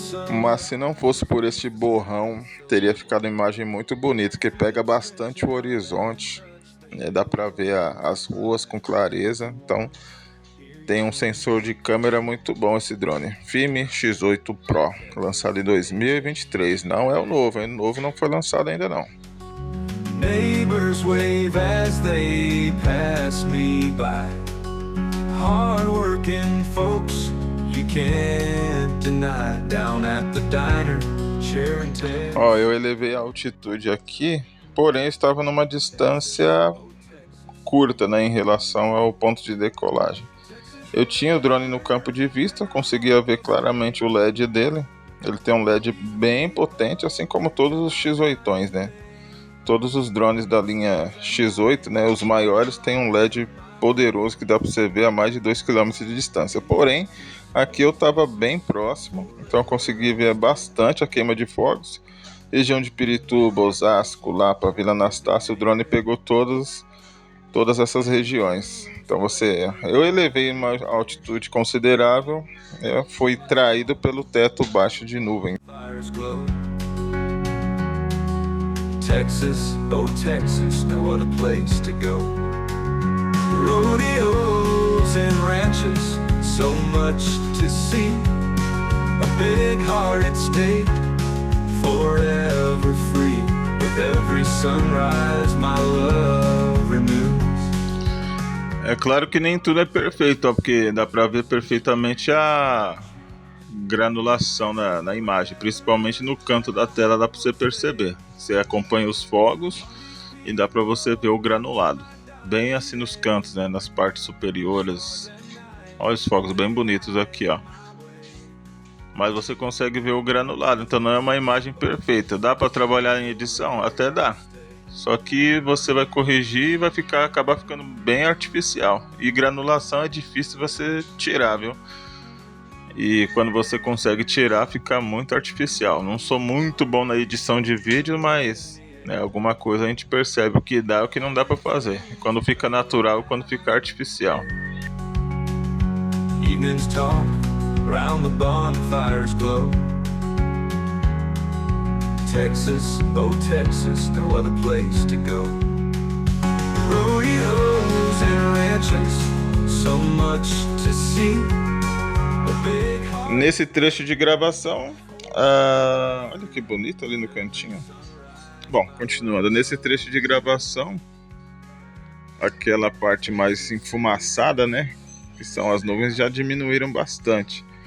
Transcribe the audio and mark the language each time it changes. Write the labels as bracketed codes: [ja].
[pt] Mas se não fosse por este borrão, teria ficado uma imagem muito bonita, que pega bastante o horizonte, né? Dá pra ver as ruas com clareza. Então tem um sensor de câmera muito bom esse drone, Fime X8 Pro, lançado em 2023. Não é o novo, o novo não foi lançado ainda não. [en] Neighbors wave as they pass me by. Hard-working folks you can't deny. Down at the diner, sharing tales. [pt] Ó, eu elevei a altitude aqui, porém estava numa distância curta, né, em relação ao ponto de decolagem. Eu tinha o drone no campo de vista, conseguia ver claramente o LED dele. Ele tem um LED bem potente, assim como todos os X8, né? Todos os drones da linha X8, né, os maiores, têm um LED poderoso que dá para você ver a mais de 2 km de distância. Porém, aqui eu estava bem próximo, então eu consegui ver bastante a queima de fogos. Região de Pirituba, Osasco, Lapa, Vila Anastácio, o drone pegou todas essas regiões. Então eu elevei uma altitude considerável, fui traído pelo teto baixo de nuvem. [en] Texas, oh Texas, no other place to go. Rodeos and ranches, so much to see. A big-hearted state, forever free. With every sunrise, my love renews. [pt] É claro que nem tudo é perfeito, ó, porque dá pra ver perfeitamente a granulação na imagem, principalmente no canto da tela dá pra você perceber. Você acompanha os fogos e dá pra você ver o granulado, bem assim nos cantos, né, nas partes superiores. Olha os fogos bem bonitos aqui, ó. Mas você consegue ver o granulado, então não é uma imagem perfeita. Dá pra trabalhar em edição? Até dá. Só que você vai corrigir e vai acabar ficando bem artificial. E granulação é difícil você tirar, viu? E quando você consegue tirar, fica muito artificial. Não sou muito bom na edição de vídeo, mas né, alguma coisa a gente percebe o que dá e o que não dá pra fazer. Quando fica natural, quando fica artificial. [en] Evenings talk, around the bonfires glow. Texas, oh Texas, no other place to go. Rodeos and ranches, so much to see. [pt] Nesse trecho de gravação, olha que bonito ali no cantinho. Bom, continuando, nesse trecho de gravação, aquela parte mais enfumaçada, né, que são as nuvens, já diminuíram bastante.